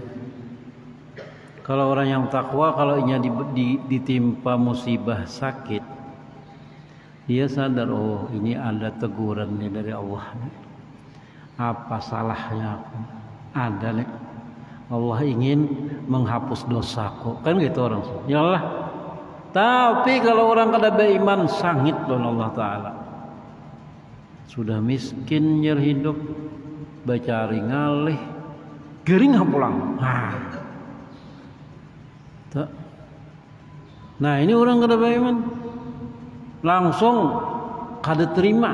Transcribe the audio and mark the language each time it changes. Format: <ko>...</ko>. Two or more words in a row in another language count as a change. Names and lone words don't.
<id>Kalau orang yang takwa, kalau ditimpa musibah sakit, dia sadar, oh ini ada teguran nih dari Allah. Apa salahnya aku? Ada nih. Allah ingin menghapus dosaku. Kan gitu orang.</id> <ar>يا الله.</ar> <id>Tapi kalau orang kada beriman sangit dengan Allah Ta'ala.</id> <bjn>Sudah miskin nyer hidup, bacari ngalih, gering pulang.</bjn> <id>Nah ini orang kada beriman langsung kada terima.</id>